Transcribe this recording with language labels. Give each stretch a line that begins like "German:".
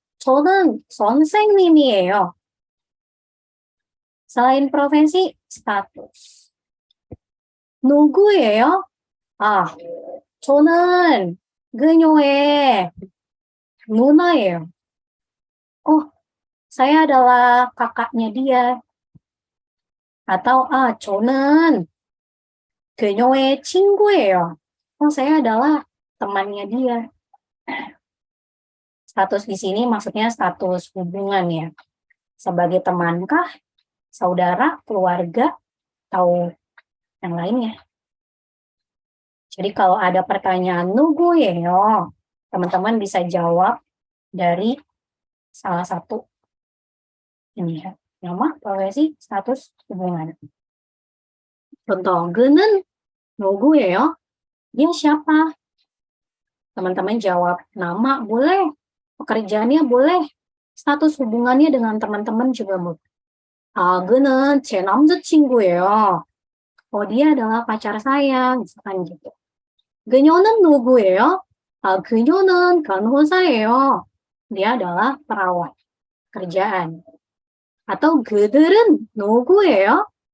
Korean: 저는 선생님이에요.
Indonesian: Selain profesi, status.
Korean: 누구예요? 저는 그녀의 누나예요.
Indonesian: Saya adalah kakaknya dia.
Korean: Atau 저는 그녀의 친구예요.
Indonesian: Saya adalah temannya dia. Status di sini maksudnya status hubungan ya. Sebagai temankah, saudara, keluarga, atau yang lainnya. Jadi kalau ada pertanyaan 누구예요, teman-teman bisa jawab dari salah satu ini ya. Nama, profesi, status, hubungan.
Korean: Contoh, 그는 누구예요?
Indonesian: Dia siapa? Teman-teman jawab nama boleh, pekerjaannya boleh, status hubungannya dengan teman-teman juga boleh.
Korean: 그는 제 남자친구예요.
Indonesian: Dia adalah pacar saya, misalkan gitu.
Korean: 그녀는 누구예요? 그녀는 간호사예요.
Indonesian: Dia adalah perawat, kerjaan.
Korean: Atau 그들은 누구예요?